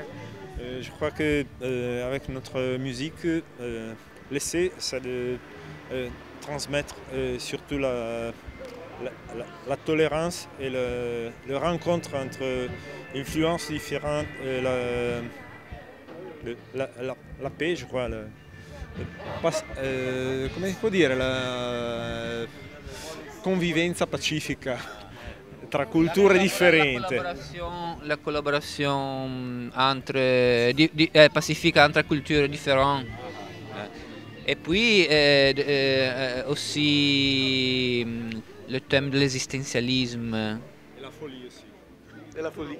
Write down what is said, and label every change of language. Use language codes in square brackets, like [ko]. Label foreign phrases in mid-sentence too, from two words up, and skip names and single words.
[fr] Je crois que avec notre musique, l'essai, c'est de transmettre surtout la tolérance et le rencontre entre influences différentes, la paix, je crois. [it] Come si può dire, la convivenza pacifica tra culture differenti. [fr] La collaboration entre, pacifique entre cultures différentes. Et puis aussi le thème de l'existentialisme. Et la folie aussi. Et la folie.